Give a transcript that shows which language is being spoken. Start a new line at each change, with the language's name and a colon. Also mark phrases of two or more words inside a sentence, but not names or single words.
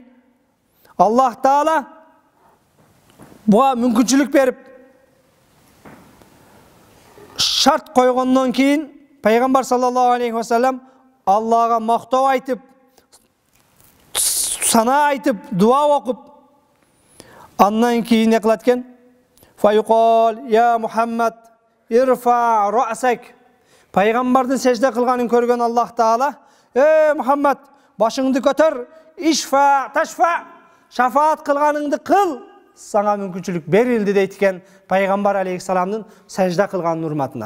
Kyrgyz: Аллах таала буга мүмкүнчүлүк берип, шарт койгондон кийин пайгамбар
Arabic: صلى الله عليه وسلم
Kyrgyz: Аллага мактоо айтып, сана айтып, дуа окуп, андан кийин не кылат экен?
Arabic: فيقال يا محمد ارفع رأسك.
Kyrgyz: Пайгамбардын сежде кылганын көргөн Аллах таала, Мухаммад, башыңды көтөр,
Arabic: اشفع تشفع,
Kyrgyz: шафаат кылганыңды кыл, саңа мүмкүнчүлүк берилди дейт экен пайгамбар алейхиссаламдын сажда кылган урматына.